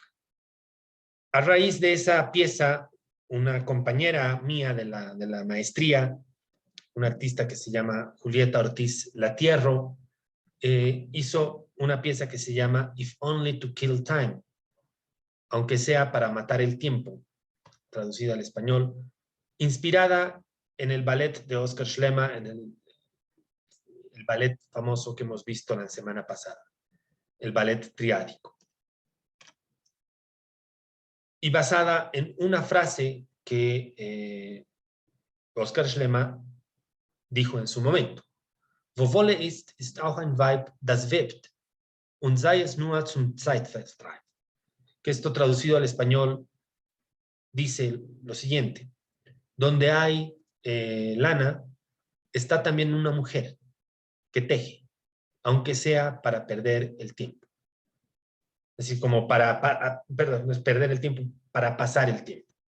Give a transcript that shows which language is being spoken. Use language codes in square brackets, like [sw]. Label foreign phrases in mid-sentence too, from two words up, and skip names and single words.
[es] A raíz de esa pieza una compañera mía de la maestría, una artista que se llama Julieta Ortiz Latierro, hizo una pieza que se llama If Only to Kill Time, aunque sea para matar el tiempo, traducida al español, inspirada en el ballet de Oskar Schlema, en el ballet famoso que hemos visto la semana pasada, el ballet triádico. Y basada en una frase que Oskar Schlema dijo en su momento: [de] Wo Wolle ist auch ein Weib, das webt, und sei es nur zum Zeitvertreib. [es] Que esto traducido al español dice lo siguiente: donde hay lana, está también una mujer que teje, aunque sea para perder el tiempo. Es decir, como perdón, no es perder el tiempo, para pasar el tiempo.